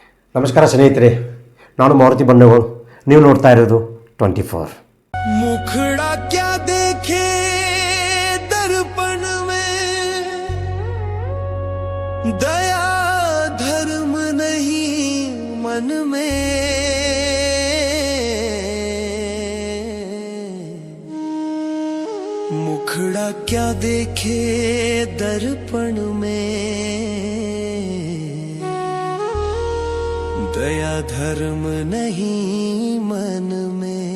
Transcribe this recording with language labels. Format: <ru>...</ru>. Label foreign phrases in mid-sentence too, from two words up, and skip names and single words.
<kn>ನಮಸ್ಕಾರ ಸ್ನೇಹಿತರೆ, ನಾನು ಮಾರುತಿ ಬಂಡೇಗೋಳ್. ನೀವು ನೋಡ್ತಾ ಇರೋದು 24.</kn> <hi>मुखड़ा क्या देखे दर्पण में, दया धर्म नहीं मन में, मुखड़ा क्या देखे दर्पण में, दया धर्म नहीं मन में.</hi>